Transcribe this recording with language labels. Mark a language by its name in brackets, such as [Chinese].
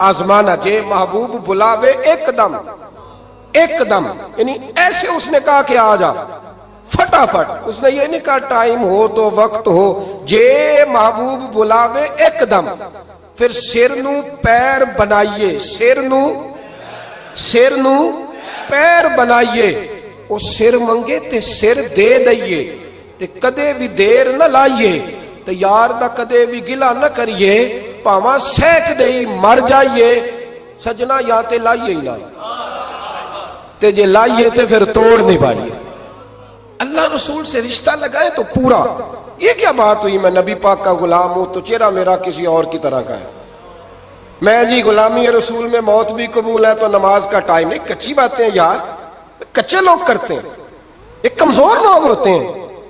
[Punjabi] آزمانا جے محبوب بلاوے ایک دم, ایک دم, [Urdu] یعنی ایسے اس نے کہا کہ آ جا فٹافٹ. اس نے یہ نہیں کہا ٹائم ہو تو وقت ہو, [Punjabi] جے محبوب بلاوے ایک دم. پھر سر نو پیر بنائیے, سر نو پیر بنائیے. وہ سر منگے تے سر دے دئیے, تے کدے بھی دیر نہ لائیے, تے یار دا کدے بھی گلا نہ کریے, پاواں سیک دئی مر جائیے. سجنا یا تے لائیے ہی نہ, تے جے لائیے تے پھر توڑ نہیں پائیے. [Urdu] اللہ رسول سے رشتہ لگائے تو پورا. یہ کیا بات ہوئی میں نبی پاک کا غلام ہوں تو چہرہ میرا کسی اور کی طرح کا ہے. میں جی غلامی رسول میں موت بھی قبول ہے تو نماز کا ٹائم نہیں. کچی باتیں یار, کچے لوگ کرتے ہیں, یہ کمزور لوگ ہوتے ہیں.